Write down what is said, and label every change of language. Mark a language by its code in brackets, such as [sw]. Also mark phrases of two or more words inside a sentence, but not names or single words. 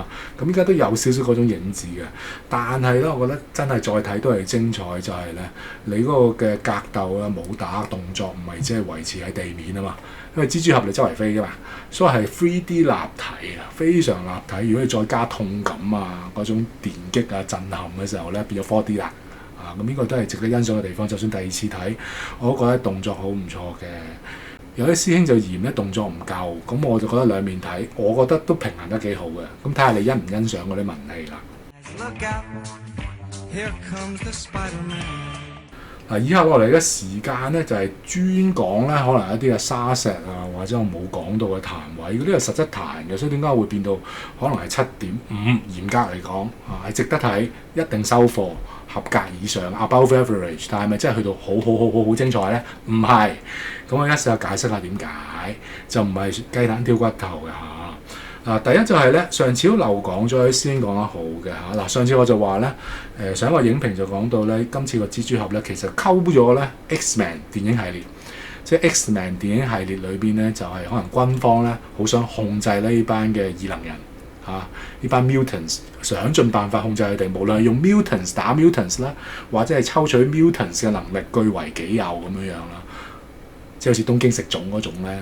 [yue] 咁依家都有少少嗰種影子嘅，但係咧，我覺得真係再睇都係精彩，就係咧你嗰個嘅格鬥啊、武打動作唔係只係維持喺地面啊嘛，因為蜘蛛俠你周圍飛㗎嘛，所以係 3D 立體啊，非常立體。如果你再加痛感啊、嗰種電擊啊、震撼嘅時候咧，變咗 4D 啦。咁呢個都係值得欣賞嘅地方。就算第二次睇，我都覺得動作好唔錯嘅。有啲師兄就嫌咧動作唔夠，咁我就覺得兩面睇，我覺得都平衡得幾好嘅。咁睇下你欣唔欣賞嗰啲文戲啦。 [en] Look out, here comes the Spider-Man. [yue] 嗱，以下落嚟嘅時間咧就係專講咧，可能一啲嘅沙石啊，或者我冇講到嘅彈位，嗰啲係實質彈嘅，所以點解會變到可能係7.5？嚴格嚟講係值得睇，一定收貨，合格以上 [en] above average， [yue] 但係咪真係去到好精彩咧？唔係，咁我一試下解釋下點解，就唔係雞蛋挑骨頭嘅嚇。第一就係咧，上次都漏講咗，師兄講得好嘅嚇。上次我就話咧，上一個影評就講到咧，今次個蜘蛛俠咧其實溝咗咧 X-Men 電影系列，即係 X-Men 電影系列裏邊咧就係可能軍方咧好想控制呢班嘅異能人嚇，呢班 mutants 想盡辦法控制佢哋，無論係用 mutants 打 mutants 啦，或者係抽取 mutants 嘅能力據為己有咁樣啦，即係好似東京食種嗰種咧。